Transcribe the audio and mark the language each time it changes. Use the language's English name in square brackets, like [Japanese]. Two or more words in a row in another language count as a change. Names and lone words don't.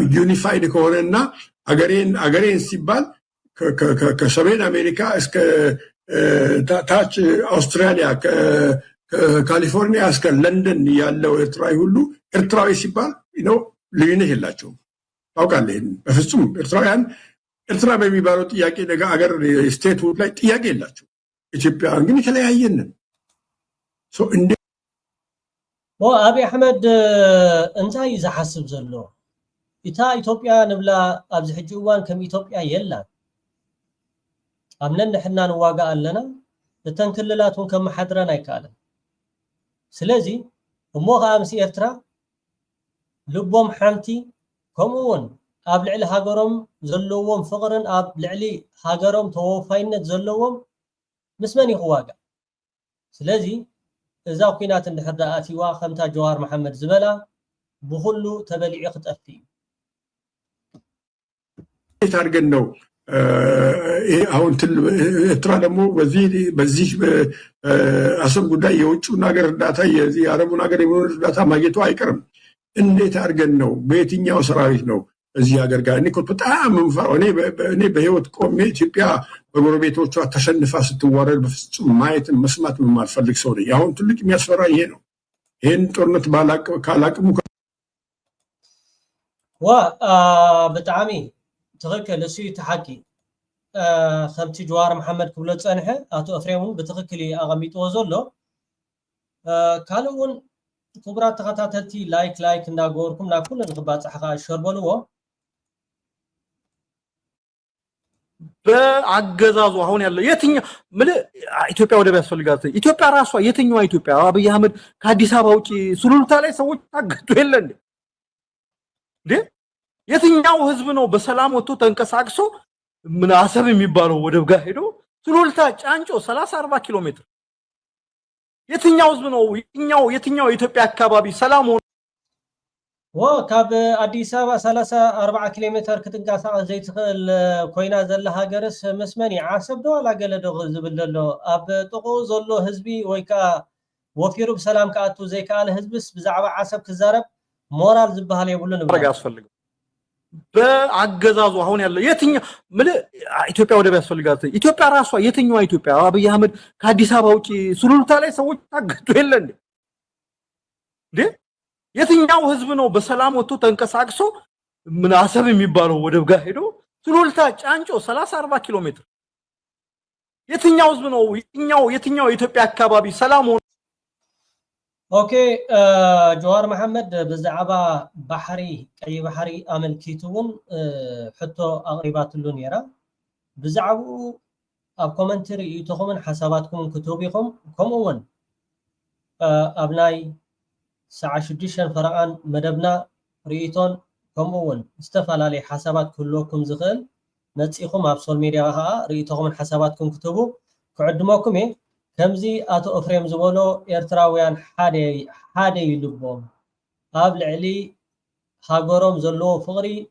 [Amharic] ዩኒፋይድ ከሆነና አገሬን ሲባል ከሰሜን አሜሪካ እስከ ታች አውስትራሊያ ከካሊፎርኒያ እስከ ለንደን ያለው ኤርትራዊ ሁሉ ኤርትራዊ ሲባል ልዩነት የላቸውም። ታውቃለህ፣ በፍጹም ኤርትራውያን ኤርትራ በሚባለው ጥያቄ ነገ አገር ስቴት ላይ ጥያቄ የላቸው። ኢትዮጵያውያን ግን የተለያየን ነን። [Tigrinya] አብይ አሕመድ እንታይ ዝሓስብ ዘሎ እታ ኢትዮጵያ ንብላ ኣብዚ ሕጂ እዋን ከም ኢትዮጵያ የላን። ኣብ ነንሕና ንዋጋእ ኣለና እተን ክልላት እውን ከመሓድረን ኣይከኣለን። ስለዚ እሞ ከዓ ምስ ኤርትራ ልቦም ሓንቲ ከምኡውን ኣብ ልዕሊ ሃገሮም ዘለዎም ፍቅርን ኣብ ልዕሊ ሃገሮም ተወፋይነት ዘለዎም ምስ መን ይኽዋጋእ? ስለዚ እዛ ኩናት እንድሕር ዳ ኣትይዋ ከምታ ጀዋር መሓመድ ዝበላ ብኩሉ ተበሊዑ ክጠፊ እዩ። [Amharic] አድርገን ነው አሁን ኤርትራ ደግሞ በዚህ አሰብ ጉዳይ የውጭውን ሀገር እርዳታ የአረቡን ሀገር የሚሆን እርዳታ ማግኘቱ አይቀርም። እንዴት አድርገን ነው በየትኛው ሰራዊት ነው እዚህ ሀገር ጋር እኔ በጣም ምንፈራው እኔ በህይወት ቆሜ ኢትዮጵያ በጎረቤቶቿ ተሸንፋ ስትዋረድ በፍጹም ማየት መስማት የማልፈልግ ሰው ነኝ። አሁን ትልቅ የሚያስፈራ ይሄ ነው። ይሄን ጦርነት ካላቅሙ [Tigrinya] ብጣዕሚ ትክክል እሱ ተሓቂ ከምቲ ጀዋር መሓመድ ክብሎ ፀንሐ ኣቶ ኤፍሬም እውን ብትክክል ኣቐሚጥዎ ዘሎ ካልእ እውን ክቡራት ተኸታተልቲ ላይክ እንዳገበርኩም ናብ ኩሉ ንክባፅሕ ከዓ ሸርበልዎ። [Amharic] በአገዛዙ አሁን ያለው የትኛው ኢትዮጵያ ወደብ ያስፈልጋት ኢትዮጵያ ራሷ የትኛዋ ኢትዮጵያ? አብይ አህመድ ከአዲስ አበባ ውጪ ሱሉልታ ላይ ሰዎች ታገቱ የለ እንዴ? የትኛው ህዝብ ነው በሰላም ወጥቶ ተንቀሳቅሶ ምን አሰብ የሚባለው ወደብ ጋር ሄዶ ሱሉልታ ጫንጮ 30-40 ኪሎ ሜትር የትኛው ህዝብ ነው? የትኛው የኢትዮጵያ አካባቢ ሰላም ሆኖ [Tigrinya] ካብ አዲስ አበባ 30-40 ኪሎ ሜትር ክትንቀሳቀስ ዘይትኽእል ኮይና ዘላ ሃገርስ መስመን ዓሰብ ዶ አላገለዶ ዝብል ዘሎ ኣብ ጥቁ ዘሎ ህዝቢ ወይ ከዓ ወፊሩ በሰላም ከኣቱ ዘይከኣለ ህዝብስ ብዛዕባ ዓሰብ ክዛረብ ሞራል ዝበሃል የብሉን [Amharic] ነው ያስፈልገው። በአገዛዙ አሁን ያለው የትኛው ኢትዮጵያ ወደብ ያስፈልጋት ኢትዮጵያ ራሷ የትኛዋ ኢትዮጵያ? አብይ አህመድ ከአዲስ አበባ ውጪ ሱሉልታ ላይ ሰዎች ታገቱ የለ እንዴ? የትኛው ህዝብ ነው በሰላም ወጥቶ ተንቀሳቅሶ ምን አሰብ የሚባለው ወደብ ጋር ሄዶ ሱሉልታ ጫንጮ 30-40 ኪሎ ሜትር የትኛው ህዝብ ነው? የትኛው የኢትዮጵያ አካባቢ ሰላም ሆኖ [Tigrinya] ኦኬ ጀዋር መሐመድ ብዛዕባ ባሕሪ ቀይ ባሕሪ ኣመልኪቱውን ሕቶ ኣቕሪባትሉ ነይራ። ብዛዕባኡ ኣብ ኮመንት ርኢቶኹምን ሓሳባትኩም ክትህቡ ኢኹም። ከምኡውን ኣብ ናይ ሰዓት 6 ፈረቓን መደብና ርኢቶን ከምኡውን ዝተፈላለዩ ሓሳባት ክህልወኩም ዝኽእል መፂኹም ኣብ [English] social media [Tigrinya] ከዓ ርኢቶኹምን ሓሳባትኩም ክትህቡ ክዕድመኩም እየ። ከምዚ ኣቶ ኤፍሬም ዝበሎ ኤርትራውያን ሓደ ይልቦም ኣብ ልዕሊ ሃገሮም ዘለዎ ፍቅሪ